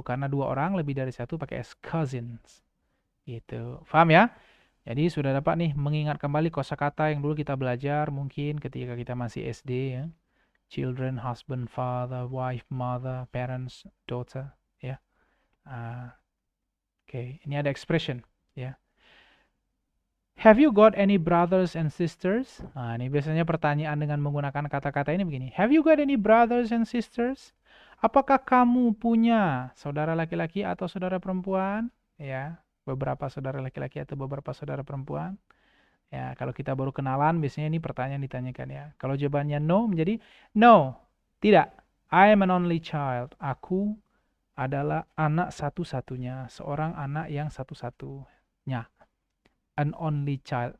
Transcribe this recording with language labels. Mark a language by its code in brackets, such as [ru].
[id] Karena dua orang lebih dari satu pakai S. Cousins. Gitu. Paham ya? Jadi sudah dapat nih mengingat kembali kosakata yang dulu kita belajar mungkin ketika kita masih SD ya. [en] Children, husband, father, wife, mother, parents, daughter. Ya. [id] Oke, ini ada expression ya. [en] Have you got any brothers and sisters? [id] Nah, ini biasanya pertanyaan dengan menggunakan kata-kata ini begini. [en] Have you got any brothers and sisters? [id] Apakah kamu punya saudara laki-laki atau saudara perempuan? Ya, beberapa saudara laki-laki atau beberapa saudara perempuan. Ya, kalau kita baru kenalan biasanya ini pertanyaan ditanyakan ya. Kalau jawabannya no menjadi no, tidak. [en] I am an only child. [id] Aku adalah anak satu-satunya, seorang anak yang satu-satunya. [en] An only child.